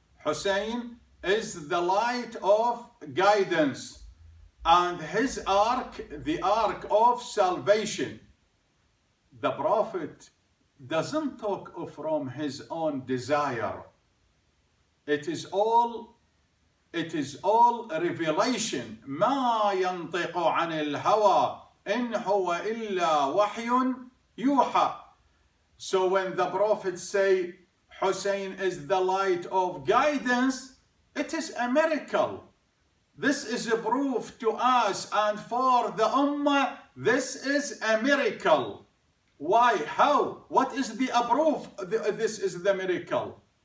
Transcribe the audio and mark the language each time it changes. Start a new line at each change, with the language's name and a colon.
English: Hussein is the light of guidance, and his ark, the ark of salvation. The Prophet doesn't talk from his own desire. It is all revelation.
Arabic: ما ينطق عن الهوى إن هو إلا وحي يوحى.
English: So when the Prophet say Hussein is the light of guidance, it is a miracle. This is a proof to us and for the Ummah, this is a miracle. Why? How? What is the proof? This is the miracle.